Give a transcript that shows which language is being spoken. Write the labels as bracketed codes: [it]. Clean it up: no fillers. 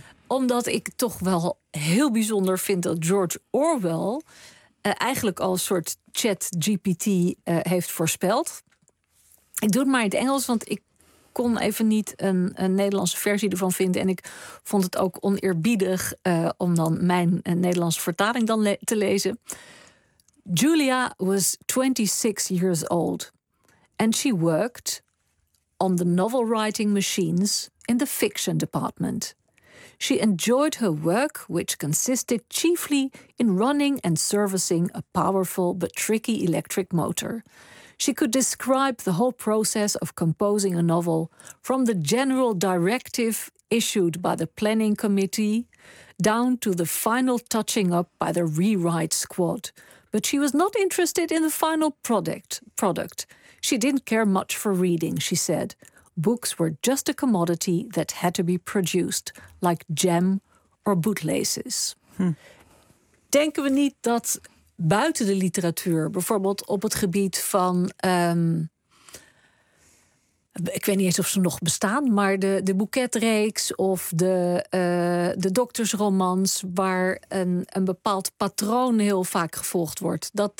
[nl] Omdat ik toch wel heel bijzonder vind dat George Orwell eigenlijk al een soort ChatGPT heeft voorspeld. Ik doe het maar in het Engels, want ik kon even niet een Nederlandse versie ervan vinden. En ik vond het ook oneerbiedig om dan mijn Nederlandse vertaling dan te lezen. [en] Julia was 26 years old. And she worked on the novel writing machines in the fiction department. She enjoyed her work, which consisted chiefly in running and servicing a powerful but tricky electric motor. She could describe the whole process of composing a novel from the general directive issued by the planning committee down to the final touching up by the rewrite squad. But she was not interested in the final product. She didn't care much for reading, she said. Books were just a commodity that had to be produced, like jam or bootlaces. [nl] Denken we niet dat buiten de literatuur, bijvoorbeeld op het gebied van, ik weet niet eens of ze nog bestaan, maar de boeketreeks of de doktersromans, waar een bepaald patroon heel vaak gevolgd wordt.